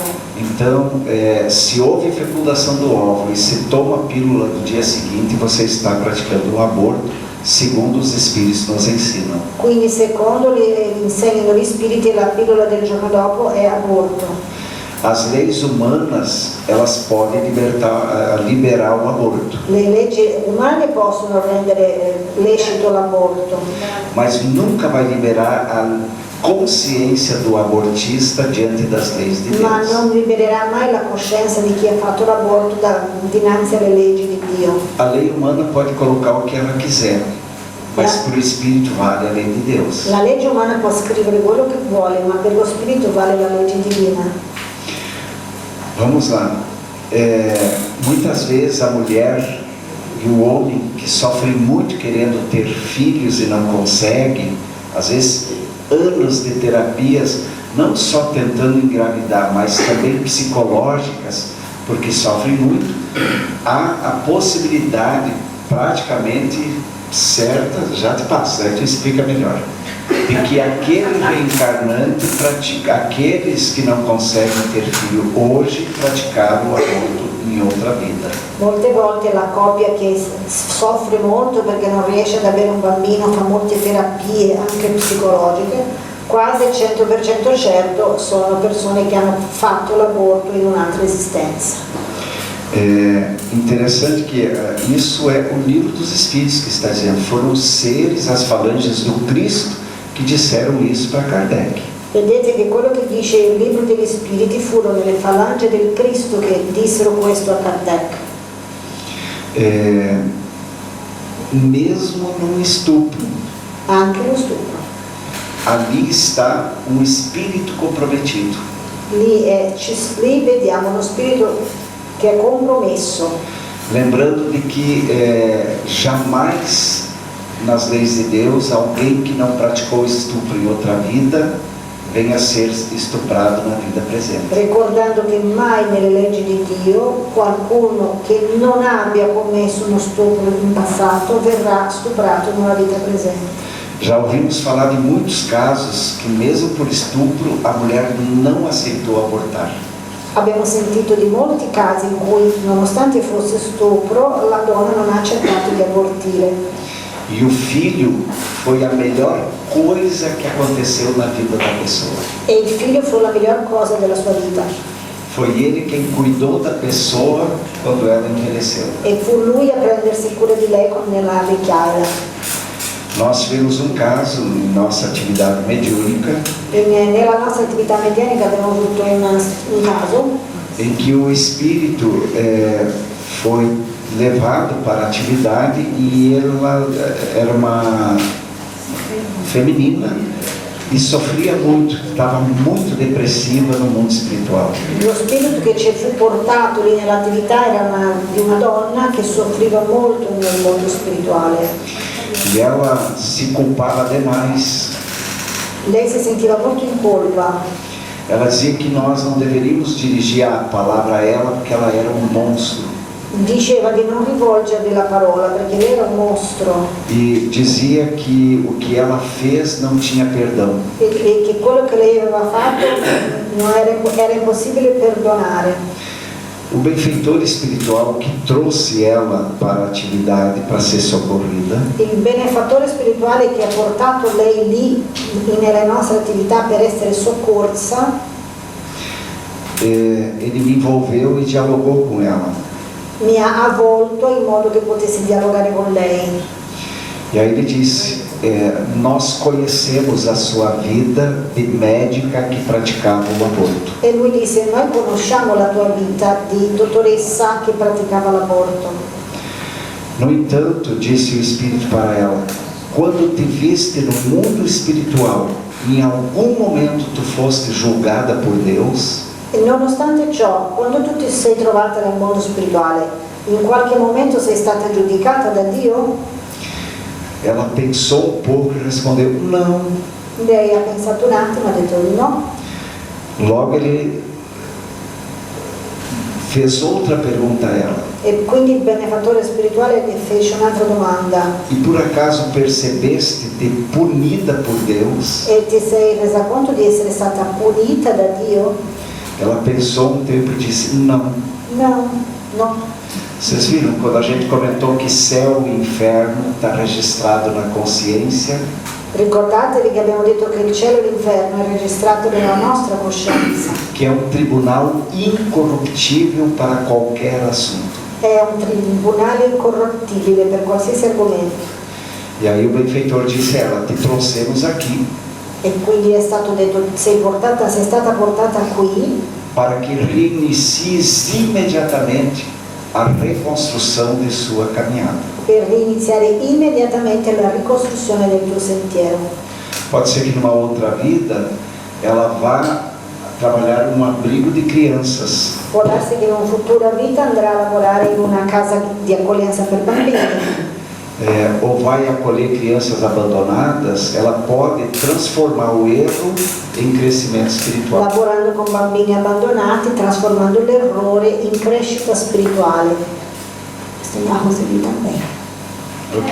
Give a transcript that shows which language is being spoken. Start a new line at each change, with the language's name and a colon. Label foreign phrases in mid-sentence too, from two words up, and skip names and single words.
Portuguese: Então, se houve fecundação do óvulo e se toma a pílula do dia seguinte, você está praticando um aborto, segundo os espíritos nos ensinam.
Italian: Quindi secondo insegnano gli spiriti la pillola del giorno dopo è aborto.
Portuguese: As leis humanas, elas podem liberar o aborto,
Italian: Le leggi umane possono rendere lecito l'aborto,
Portuguese: mas nunca vai liberar a consciência do abortista diante das leis de
Italian: ma
Portuguese: Deus.
Italian: non libererà mai la coscienza di chi ha fatto l'aborto dinanzi alle leggi di Dio.
Portuguese: A lei humana pode colocar o que ela quiser, mas para o espírito vale a lei de Deus.
Italian: La legge umana può scrivere quello che vuole, ma per lo spirito vale la legge divina.
Portuguese: Vamos lá. Muitas vezes a mulher e o homem que sofrem muito querendo ter filhos e não conseguem, às vezes anos de terapias, não só tentando engravidar, mas também psicológicas, porque sofrem muito, há a possibilidade praticamente certa, já te passo, aí tu explica melhor, de que aquele reencarnante aqueles que não conseguem ter filho hoje praticaram o aborto em outra vida.
Italian: Molte volte la coppia che soffre molto perché non riesce ad avere un bambino fa molte terapie anche psicologiche, quasi 100% certo sono persone che hanno fatto l'aborto in un'altra esistenza.
Portuguese: É interessante que isso é o livro dos Espíritos que está dizendo, foram os seres, as falanges do Cristo que disseram isso para Kardec.
Italian: Vedete che quello che dice il libro degli spiriti furono le falange del Cristo che dissero questo a Kardec.
Portuguese: Mesmo num estupro,
Italian: Anche lo stupro.
Portuguese: ali está um espírito comprometido.
Italian: Lì vediamo uno spirito che è compromesso.
Portuguese: Lembrando de que jamais nas leis de Deus alguém que não praticou estupro em outra vida venha a ser estuprado na vida presente.
Italian: Ricordando che mai nelle leggi di Dio qualcuno che non abbia commesso uno stupro in passato verrà stuprato nella vita presente.
Portuguese: Já ouvimos falar de muitos casos que mesmo por estupro a mulher não aceitou abortar.
Italian: Abbiamo sentito di molti casi in cui, nonostante fosse stupro, la donna non ha accettato di abortire.
Portuguese: E o filho foi a melhor coisa que aconteceu na vida da pessoa.
Italian: E il figlio fu la miglior cosa della sua vita.
Portuguese: Foi ele quem cuidou da pessoa quando ela envelheceu.
Italian: E fu lui a prendersi cura di lei nella vecchiaia.
Portuguese: Nós tivemos um caso em nossa atividade mediúnica
Italian: Nella nostra attività medianica abbiamo avuto un caso
Portuguese: em que o espírito foi levado para a atividade e ela era uma feminina e sofria muito, estava muito depressiva no mundo espiritual.
Italian: lo spirito che ci fu portato lì nell'attività era di una donna che soffriva molto nel mondo spirituale.
Portuguese: E ela se culpava demais.
Italian: Lei si sentiva molto in colpa.
Portuguese: Ela dizia que nós não deveríamos dirigir a palavra a ela porque ela era um monstro.
Italian: Diceva di non rivolgergli la parola perché lei era un mostro
Portuguese: E dizia que o que ela fez não tinha perdão.
Italian: e che quello che lei aveva fatto era impossibile perdonare.
Portuguese: O benfeitor espiritual que trouxe ela para a atividade para ser socorrida,
Italian: Il benefattore spirituale che ha portato lei lì nelle nostre attività per essere soccorsa,
Portuguese: ele me envolveu e dialogou com ela.
Italian: mi ha avvolto in modo che potessi dialogare con lei.
Portuguese: E aí ele disse, nós conhecemos a sua vida de médica que praticava o aborto.
Italian: E lui disse: noi conosciamo la tua vita di dottoressa che praticava l'aborto.
Portuguese: No entanto, disse o Espírito para ela, quando te viste no mundo espiritual, em algum momento tu foste julgada por Deus?
Italian: E nonostante ciò, quando tu ti sei trovata nel mondo spirituale, in qualche momento sei stata giudicata da Dio?
Portuguese: Ela pensou um pouco e respondeu, não.
Italian: Lei ha pensato un attimo e ha detto no.
Portuguese: Logo ele fez outra pergunta a ela.
Italian: E quindi il benefattore spirituale le fece un'altra domanda.
Portuguese: E por acaso percebeste-te punida por Deus?
Italian: E ti sei resa conto di essere stata punita da Dio?
Portuguese: Ela pensou um tempo e disse, não.
Italian: No, no.
Portuguese: Vocês viram quando a gente comentou que céu e inferno está registrado na consciência?
Italian: Ricordatevi che abbiamo detto che il cielo e l'inferno è registrato nella nostra coscienza.
Portuguese: Que é um tribunal incorruptível para qualquer assunto.
Italian: È un tribunale incorruttibile per qualsiasi argomento.
Portuguese: E aí o benfeitor disse a ela, te trouxemos aqui
Italian: E quindi è stato detto, sei stata portata qui
Portuguese: para que reinicies imediatamente a reconstrução de sua caminhada.
Italian: per riniziare immediatamente la ricostruzione del tuo sentiero.
Portuguese: Pode ser que numa outra vida ela vá trabalhar num abrigo de crianças.
Italian: Può darsi che in una futura vita andrà a lavorare in una casa di accoglienza per bambini.
Portuguese: Ou vai acolher crianças abandonadas, ela pode transformar o erro em crescimento espiritual.
Italian: Lavorando con bambini abbandonati, trasformando l'errore in crescita spirituale. Questa è una cosa di também. Ok.